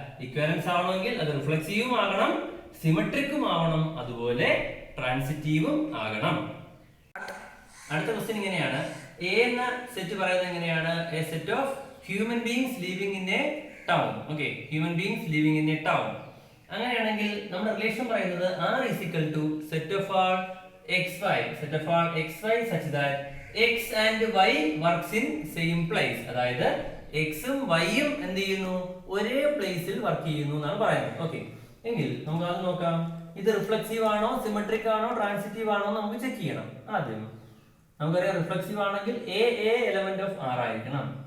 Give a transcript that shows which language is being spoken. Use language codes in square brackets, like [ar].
[ml] Equivalence ആവണമെങ്കിൽ അത് റിഫ്ലെക്സീവും ആകണം, സിമെട്രിക്കും ആവണം, അതുപോലെ ട്രാൻസിറ്റീവും ആകണം. അടുത്ത ക്വസ്റ്റ്യൻ ഇങ്ങനെയാണ്. എ എന്ന സെറ്റ് പറയുന്നത് എങ്ങനെയാണ്? [en] A set of human beings living in a town. Okay, human beings living in a town. [ml] അങ്ങനെയാണെങ്കിൽ നമ്മുടെ റിലേഷൻ പറയുന്നത് [en] r is equal to set of all xy such that x and y works in same place. [ml] അതായത് x ഉം y ഉം എന്ത് ചെയ്യുന്നു? ഒരേ പ്ലേസിൽ വർക്ക് ചെയ്യുന്നു എന്നാണ് പറയുന്നത്. ഓക്കെ, എങ്കിൽ നമുക്ക് അത് നോക്കാം. ഇത് റിഫ്ലെക്സീവ് ആണോ, സിമെട്രിക് ആണോ, ട്രാൻസിറ്റീവ് ആണോ നമുക്ക് ചെക്ക് ചെയ്യണം. ആദ്യം നമുക്കറിയാം റിഫ്ലെക്സീവ് ആണെങ്കിൽ a എലമെന്റ് ഓഫ് r ആയിരിക്കണം.